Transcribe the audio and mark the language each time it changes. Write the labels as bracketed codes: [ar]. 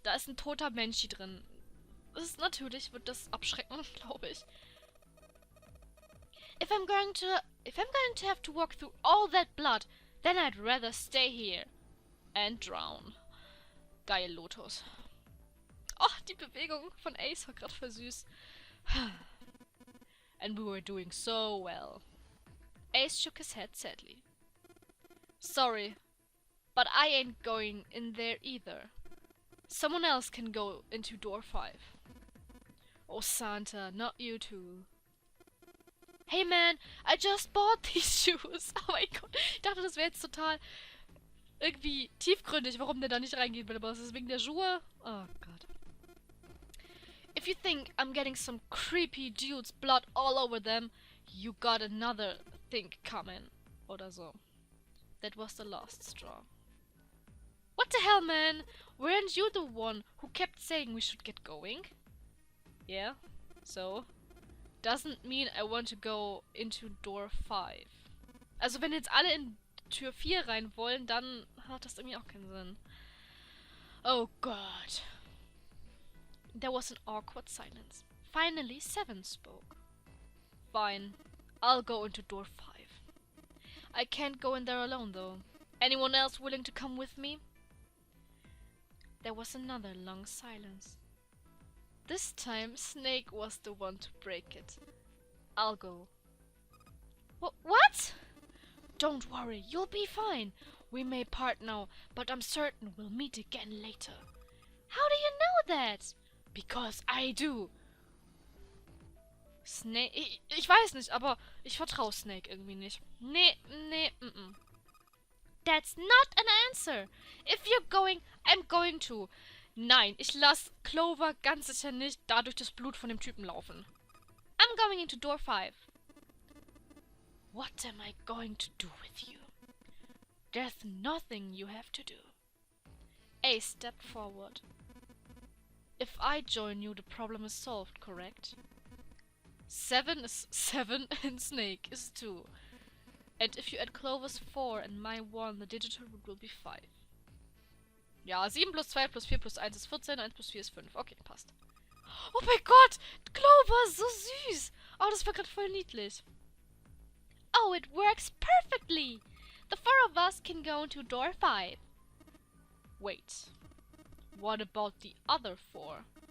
[de] Da ist ein toter Mensch drin. Natürlich wird das abschrecken, glaube ich. [en] If I'm going to have to walk through all that blood, then I'd rather stay here and drown. [de] Geil, Lotus. Oh, die Bewegung von Ace war gerade voll süß. [en] And we were doing so well. Ace shook his head sadly. Sorry, but I ain't going in there either. Someone else can go into door 5. Oh, Santa, not you two. Hey man, I just bought these shoes. [de] Oh mein Gott, ich dachte, das wäre jetzt total irgendwie tiefgründig, warum der da nicht reingeht bei der Boss. Ist es wegen der Schuhe? Oh Gott. [en] If you think I'm getting some creepy dude's blood all over them, you got another thing coming. [de] Oder so. [en] That was the last straw. What the hell, man? Weren't you the one who kept saying we should get going? Yeah, so? Doesn't mean I want to go into door 5. [de] Also wenn jetzt alle in Tür 4 rein wollen, dann hat das irgendwie auch keinen Sinn. [en] Oh God. There was an awkward silence. Finally, 7 spoke. Fine. I'll go into door 5. I can't go in there alone, though. Anyone else willing to come with me? There was another long silence. This time, Snake was the one to break it. I'll go. What? Don't worry, you'll be fine. We may part now, but I'm certain we'll meet again later. How do you know that? Because I do. Snake. [de] Ich weiß nicht, aber ich vertraue Snake irgendwie nicht. Nee, nee, [en] mm. That's not an answer. If you're going, I'm going to. [de] Nein, ich lasse Clover ganz sicher nicht dadurch das Blut von dem Typen laufen. [en] I'm going into door 5. What am I going to do with you? There's nothing you have to do. Ace stepped forward. If I join you, the problem is solved, correct? 7 is 7 and Snake is 2. And if you add Clover's 4 and my 1, the digital root will be 5. [de] Ja, 7 plus 2 plus 4 plus 1 ist 14, 1 plus 4 ist 5. Okay, passt. Oh mein Gott! Clover, so süß! Oh, das war gerade voll niedlich. [en] Oh, it works perfectly! The 4 of us can go into door 5. Wait. What about the other 4?